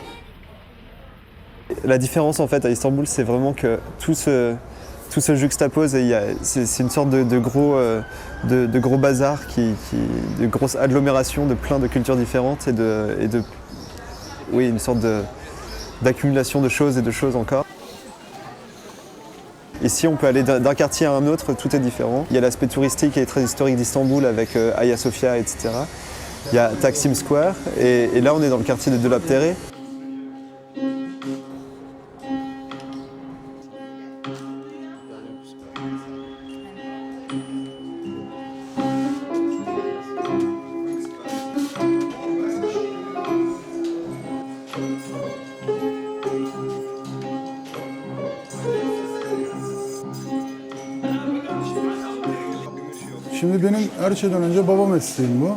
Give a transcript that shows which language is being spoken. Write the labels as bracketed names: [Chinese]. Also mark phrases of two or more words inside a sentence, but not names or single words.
[French] La différence en fait à Istanbul, c'est vraiment que tout se juxtapose et c'est une sorte de gros bazar, de grosse agglomération de plein de cultures différentes oui, une sorte d'accumulation de choses et de choses encore. Ici, on peut aller d'un quartier à un autre, tout est différent. Il y a l'aspect touristique et très historique d'Istanbul avec Hagia Sophia, etc. Il y a Taksim Square et là, on est dans le quartier de Dolapdere. [Turkish] Şimdi benim her şeyden önce baba mesleğim bu.